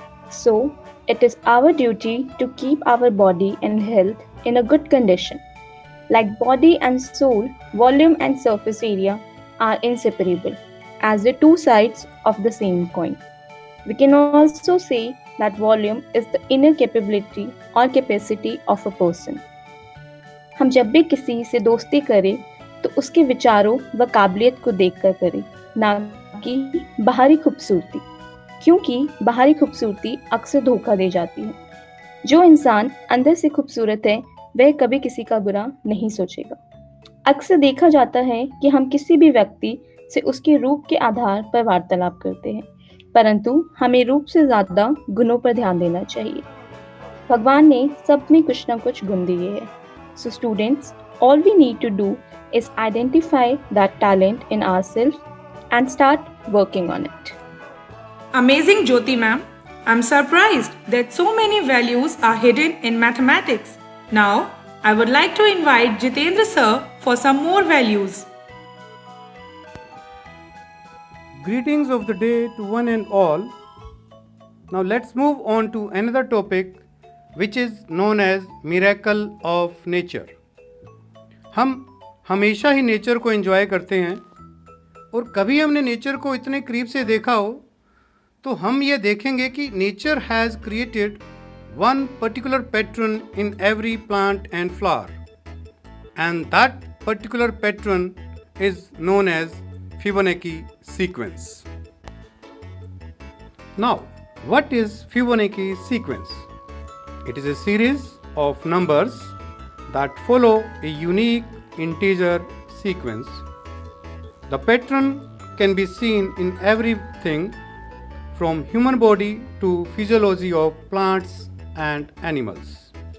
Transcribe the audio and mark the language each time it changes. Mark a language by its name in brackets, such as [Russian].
[English] So, it is our duty to keep our body and health in a good condition. Like body and soul, volume and surface area are inseparable, as the two sides of the same coin. We can also say that volume is the inner capability or capacity of a person. [Hindi] हम जब भी किसी से दोस्ती करें तो उसके विचारों व काबिलियत को देखकर करें, ना कि बाहरी खूबसूरती, क्योंकि बाहरी खूबसूरती अक्सर धोखा दे जाती है। जो इंसान अंदर से खूबसूरत है वह कभी किसी का बुरा नहीं सोचेगा। अक्सर देखा जाता है कि हम किसी भी व्यक्ति से उसके रूप के आधार पर वार्तालाप करते हैं, परंतु हमें रूप से ज़्यादा गुणों पर ध्यान देना चाहिए। भगवान ने सब में कुछ ना कुछ गुण दिए हैं। [English] So students, all we need to do is identify that talent in ourselves and start working on it. Amazing, Jyoti ma'am. I'm surprised that so many values are hidden in mathematics. Now, I would like to invite Jitendra sir for some more values. Greetings of the day to one and all. Now let's move on to another topic which is known as miracle of nature. [Hindi] हम हमेशा ही nature को enjoy करते हैं और कभी हमने nature को इतने करीब से देखा हो तो हम ये देखेंगे कि [English] Nature has created one particular pattern in every plant and flower, and that particular pattern is known as Fibonacci sequence. Now, what is Fibonacci sequence? It is a series of numbers that follow a unique integer sequence. The pattern can be seen in everything from human body to physiology of plants and animals.